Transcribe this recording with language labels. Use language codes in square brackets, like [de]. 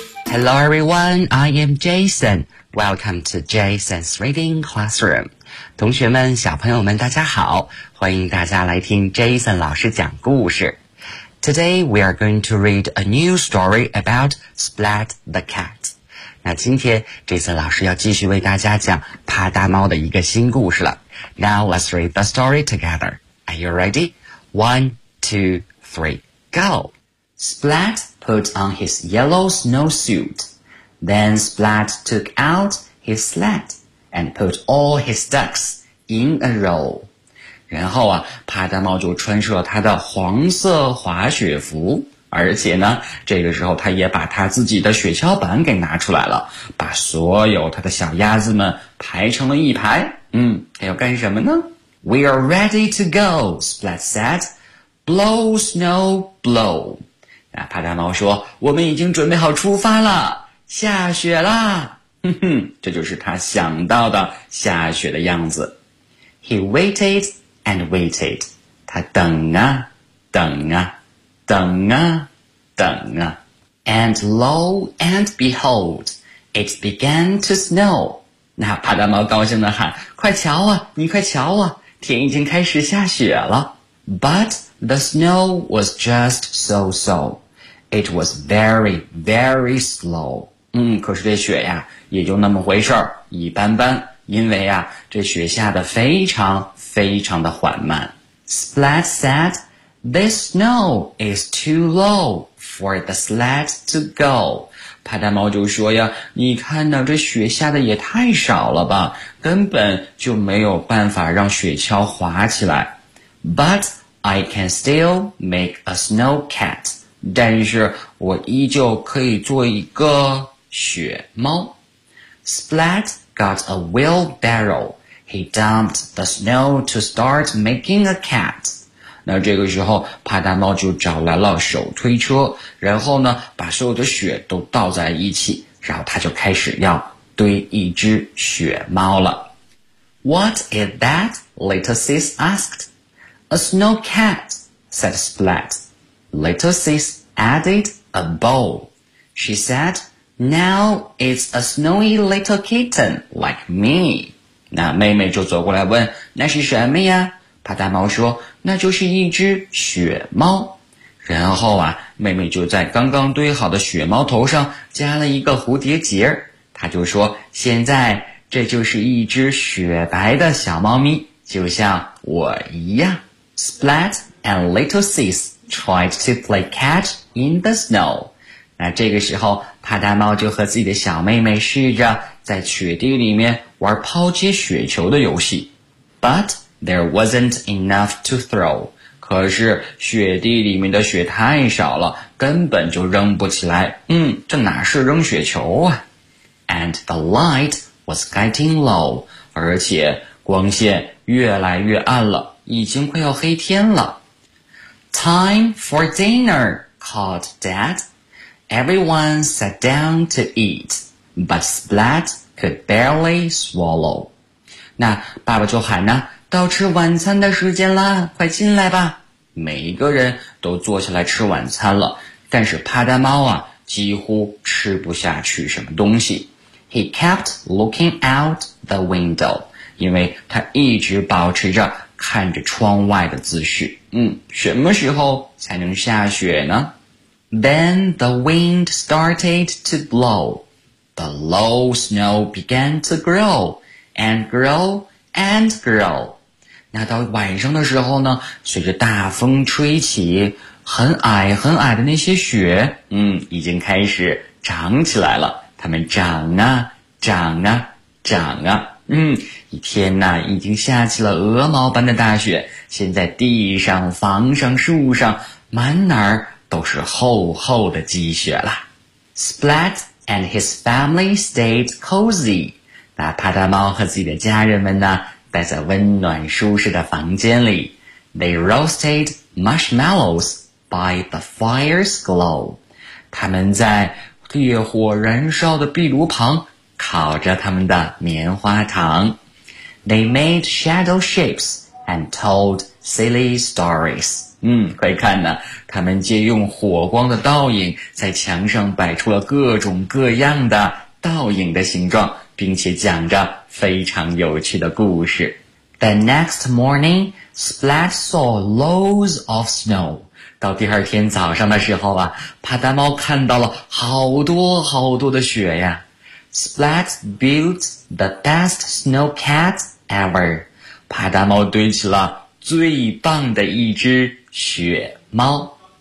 [en] Hello everyone, I am Jason. Welcome to Jason's Reading Classroom. [zh] 同学们，小朋友们，大家好，欢迎大家来听 Jason 老师讲故事。 [en] Today we are going to read a new story about Splat the Cat. [zh] 那今天 Jason 老师要继续为大家讲帕大猫的一个新故事了。 [en] Now let's read the story together. Are you ready? One, two, three, go! Splat put on his yellow snowsuit. Then Splat took out his sled and put all his ducks in a row. [zh] 然后啊，帕大猫就穿上了他的黄色滑雪服，而且呢，这个时候他也把他自己的雪橇板给拿出来了，把所有他的小鸭子们排成了一排。他要干什么呢？ [en] We are ready to go, Splat said. Blow, snow, blow. [zh] 帕大猫说，我们已经准备好出发了，下雪啦，哼哼，这就是他想到的下雪的样子。 [en] He waited and waited. [zh] 他等啊等啊等啊等啊。 [en] And lo and behold, it began to snow. [zh] 那帕大猫高兴地喊，快瞧啊，你快瞧啊，天已经开始下雪了。 [en] But the snow was just so-so. It was very, very slow. [zh] 可是这雪呀也就那么回事儿，一般般，因为啊这雪下得非常非常的缓慢。 [en] Splat said, This snow is too low for the sled to go. [zh] 帕大猫就说呀，你看到这雪下得也太少了吧，根本就没有办法让雪橇滑起来。 [en] But I can still make a snow cat. [zh] 但是我依旧可以做一个雪猫。 [en] Splat got a wheelbarrow. He dumped the snow to start making a cat. [zh] 那这个时候帕达猫就找来了手推车，然后呢把所有的雪都倒在一起，然后他就开始要堆一只雪猫了。 [en] What is that? Little Sis asked. A snow cat, said Splat. Little Sis added a bow. She said, now it's a snowy little kitten like me. [zh] 那妹妹就走过来问，那是什么呀？帕达猫说，那就是一只雪猫。然后啊，妹妹就在刚刚堆好的雪猫头上加了一个蝴蝶结儿。他就说，现在这就是一只雪白的小猫咪，就像我一样。 [en] Splat and Little Sis tried to play catch in the snow. [zh] 那这个时候，帕达猫就和自己的小妹妹试着在雪地里面玩抛接雪球的游戏。 [en] But there wasn't enough to throw. [zh] 可是雪地里面的雪太少了，根本就扔不起来。这哪是扔雪球啊？ [en] And the light was getting low. [zh] 而且光线越来越暗了，已经快要黑天了。 [en] Time for dinner, called Dad. Everyone sat down to eat, but Splat could barely swallow. [zh] 那爸爸就喊呢，到吃晚餐的时间啦，快进来吧。每一个人都坐下来吃晚餐了，但是帕达猫啊，几乎吃不下去什么东西。 [en] He kept looking out the window, [zh] 因为他一直保持着看着窗外的姿势。什么时候才能下雪呢？ [en] Then the wind started to blow. The low snow began to grow and grow and grow. [zh] 那到晚上的时候呢，随着大风吹起，很矮很矮的那些雪，已经开始长起来了。它们长啊长啊长啊。一天呢已经下起了鹅毛般的大雪，现在地上房上树上满哪儿都是厚厚的积雪了。 [en] Splat and his family stayed cozy. [zh] 那帕达猫和自己的家人们呢待在温暖舒适的房间里。 [en] They roasted marshmallows by the fire's glow. [zh] 他们在烈火燃烧的壁炉旁烤着他们的棉花糖。 [en] They made shadow shapes and told silly stories. [zh] 快看呢，他们借用火光的倒影在墙上摆出了各种各样的倒影的形状，并且讲着非常有趣的故事。 [en] The next morning, Splat saw loads of snow. [zh] 到第二天早上的时候啊，帕达猫看到了好多好多的雪呀。 [en] Splat built the best snow cat ever. [zh] 帕达猫堆起了最棒的一只雪猫。